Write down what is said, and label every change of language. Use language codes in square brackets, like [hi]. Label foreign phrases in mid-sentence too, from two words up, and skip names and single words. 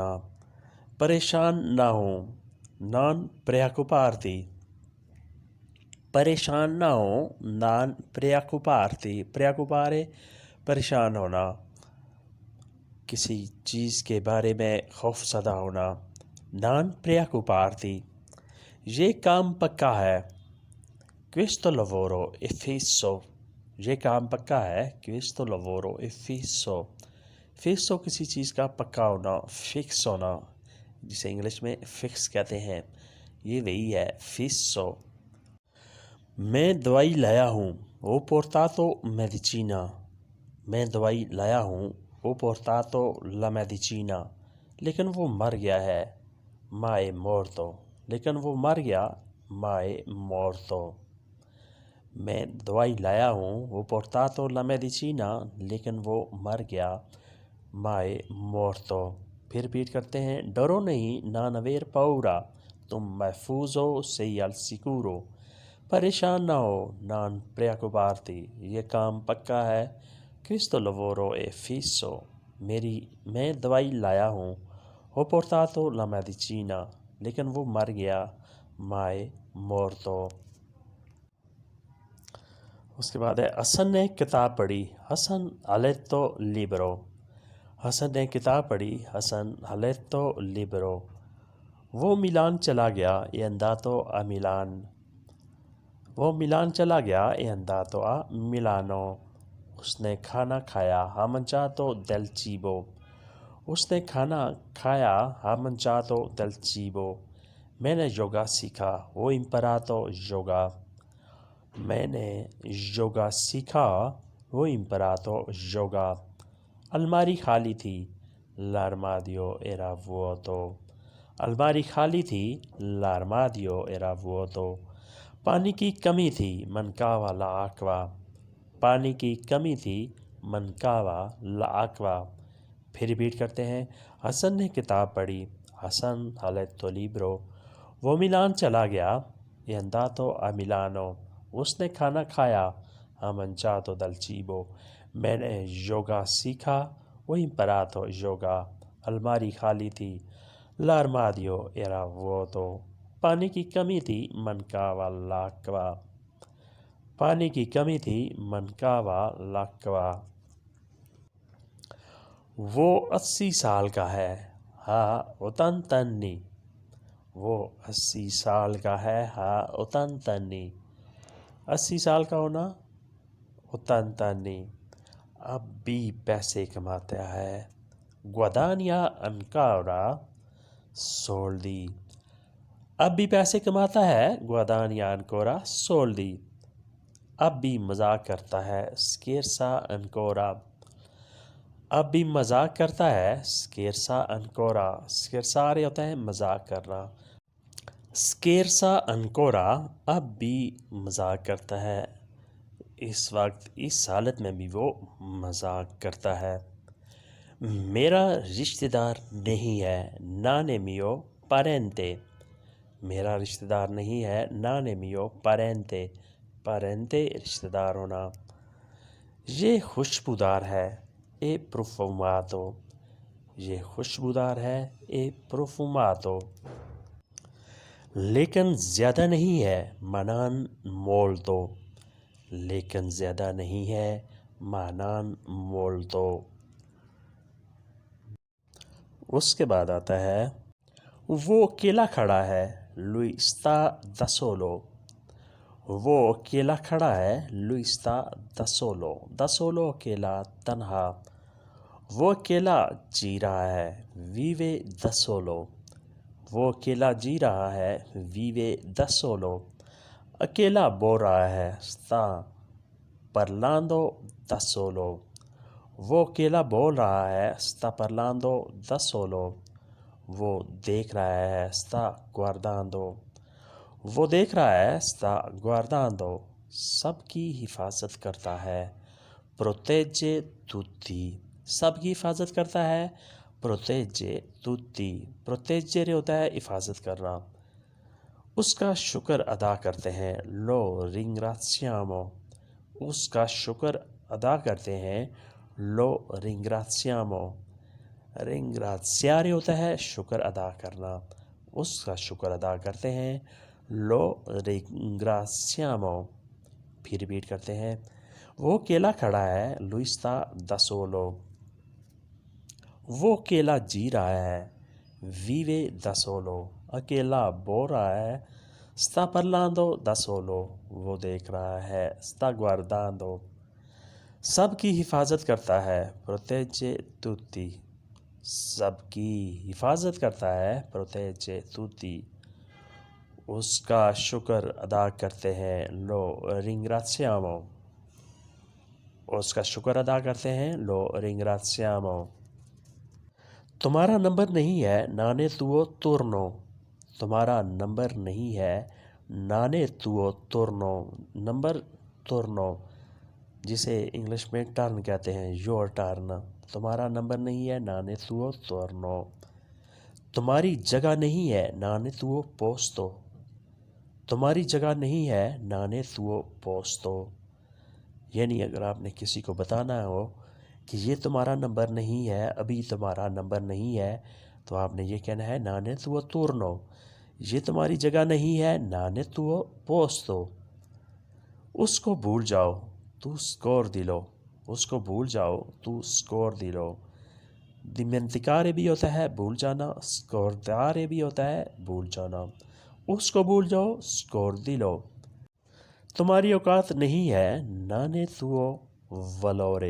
[ur] پریشان نہ ہو [it] non preoccuparti, [ur] پریشان نہ ہو [it] non preoccuparti, [ur] پریاکوپارے پریشان ہونا، کسی چیز کے بارے میں خوف زدہ ہونا۔ [it] non preoccuparti, [ur] یہ کام پکا ہے۔ [it] Questo lavoro è fisso، [ur] یہ کام پکا ہے۔ [it] Questo lavoro è fisso، fisso [ur] کسی چیز کا پکا ہونا، فکس ہونا، جسے انگلش میں فکس کہتے ہیں، یہ وہی ہے fisso۔ میں دوائی لایا ہوں، [it] ho portato medicina، [ur] میں دوائی لایا ہوں، [it] ho portato la medicina، [ur] لیکن وہ مر گیا ہے، [it] ma è morto، [ur] لیکن وہ مر گیا، [it] ma è morto۔ [ur] میں دوائی لایا ہوں، وہ [it] portato la medicina، [ur] لیکن وہ مر گیا، [it] ma è morto۔ [ur] پھر ریپیٹ کرتے ہیں۔ ڈرو نہیں [it] non aver paura, [ur] تم محفوظ ہو [it] sei al sicuro، [ur] پریشان نہ ہو [it] non preoccuparti, [ur] یہ کام پکا ہے۔ [it] questo lavoro è fisso، [ur] میں دوائی لایا ہوں، [it] ho portato la medicina، [ur] لیکن وہ مر گیا، [it] ma è morto۔ [ur] اس کے بعد ہے حسن نے کتاب پڑھی، حسن [it] ha letto libro، [ur] حسن نے کتاب پڑھی، حسن [it] ha letto libro۔ [ur] وہ میلان چلا گیا، [it] è andato a Milan، [ur] وہ میلان چلا گیا، [it] è andato a Milano۔ [ur] اس نے کھانا کھایا، [it] ha mangiato del cibo، [ur] اس نے کھانا کھایا، [it] ha mangiato del cibo۔ [ur] میں نے یوگا سیکھا، [it] ho imparato yoga، [ur] میں نے یوگا سیکھا، [it] ho imparato yoga۔ [ur] الماری خالی تھی، [it] l'armadio era vuoto، [ur] الماری خالی تھی، [it] l'armadio era vuoto۔ [ur] پانی کی کمی تھی، [it] mancava l'acqua، [ur] پانی کی کمی تھی، [it] mancava l'acqua۔ [ur] پھر ریپیٹ کرتے ہیں۔ حسن نے کتاب پڑھی، حسن [it] ha letto libro۔ [ur] وہ میلان چلا گیا، [it] è andato a Milano۔ [ur] اس نے کھانا کھایا، [it] ha mangiato del cibo۔ [ur] میں نے یوگا سیکھا، [it] ho imparato yoga۔ [ur] الماری خالی تھی، [it] l'armadio era vuoto۔ [ur] پانی کی کمی تھی، [it] mancava l'acqua، [ur] پانی کی کمی تھی، [it] mancava l'acqua۔ [ur] وہ 80 سال کا ہے، [it] ha 80 anni، [ur] وہ 80 سال کا ہے، [it] ha 80 anni۔ [ur] 80 سال کا ہونا، 80 anni۔ اب بھی پیسے کماتا ہے، [it] guadagna ancora soldi، [ur] اب بھی پیسے کماتا ہے، [it] guadagna ancora soldi۔ [ur] اب بھی مذاق کرتا ہے، [it] scherza ancora، [ur] اب بھی مذاق کرتا ہے، [it] scherza ancora۔ [ur] scherzare ہوتا ہے مذاق کرنا، [it] scherza ancora [ur] اب بھی مذاق کرتا ہے، اس وقت اس حالت میں بھی وہ مذاق کرتا ہے۔ میرا رشتہ دار نہیں ہے، [it] non è mio parente، [ur] میرا رشتہ دار نہیں ہے، [it] non è mio parente، parente [ur] رشتہ دار ہونا۔ یہ خوشبودار ہے، [it] è profumato، [ur] یہ خوشبودار ہے، [it] è profumato۔ [ur] لیکن زیادہ نہیں ہے، [it] ma non molto، [ur] لیکن زیادہ نہیں ہے، [it] ma non molto۔ [ur] اس کے بعد آتا ہے وہ اکیلا کھڑا ہے، [it] lui sta da solo، [ur] وہ اکیلا کھڑا ہے، [it] lui sta da solo، da solo [ur] اکیلا، تنہا۔ وہ اکیلا جی رہا ہے، [it] vive da solo، [ur] وہ اکیلا جی رہا ہے، [it] vive da solo۔ [ur] اکیلا بول رہا ہے، [it] sta parlando da solo. [ur] وہ اکیلا بول رہا ہے [it] sta parlando da solo. [ur] وہ دیکھ رہا ہے [it] sta guardando. [ur] وہ دیکھ رہا ہے [it] sta guardando. [ur] سب کی حفاظت کرتا ہے [it] protegge tutti. [ur] سب کی حفاظت کرتا ہے [it] protegge tutti. [ur] proteggere ہوتا ہے حفاظت کرنا. اس کا شکر ادا کرتے ہیں [it] lo ringraziamo. [ur] اس کا شکر ادا کرتے ہیں [it] lo ringraziamo. [ur] ringraziare ہوتا ہے شکر ادا کرنا. اس کا شکر ادا کرتے ہیں [it] lo ringraziamo. [ur] پھر ریپیٹ کرتے ہیں. وہ اکیلا کھڑا ہے [it] lui sta da solo. [ur] وہ اکیلا جی رہا ہے [it] vive da solo. [ur] اکیلا بول رہا ہے [it] sta parlando da solo. [ur] وہ دیکھ رہا ہے [it] sta guardando. [ur] سب کی حفاظت کرتا ہے [it] protegge tutti. [ur] سب کی حفاظت کرتا ہے [it] protegge tutti. [ur] اس کا شکر ادا کرتے ہیں [it] lo ringraziamo. [ur] اس کا شکر ادا کرتے ہیں [it] lo ringraziamo. [ur] تمہارا نمبر نہیں ہے [it] non è tuo turno. [ur] تمہارا نمبر نہیں ہے [it] non è tuo turno. [ur] نمبر turno جسے انگلش میں ٹرن کہتے ہیں [en] your turn. [ur] تمہارا نمبر نہیں ہے [it] non è tuo turno. [ur] تمہاری جگہ نہیں ہے [it] non è tuo posto. [ur] تمہاری جگہ نہیں ہے [it] non è tuo posto. [ur] یعنی اگر آپ نے کسی کو بتانا ہو کہ یہ تمہارا نمبر نہیں ہے، ابھی تمہارا نمبر نہیں ہے، تو آپ نے یہ کہنا ہے [it] non è tuo turno. [ur] یہ تمہاری جگہ نہیں ہے [it] non è tuo posto. [ur] اس کو بھول جاؤ تو scordilo. اس کو بھول جاؤ تو scordilo. dimenticare بھی ہوتا ہے بھول جانا، scordare بھی ہوتا ہے بھول جانا. اس کو بھول جاؤ scordilo. تمہاری اوقات نہیں ہے [it] non è tuo valore.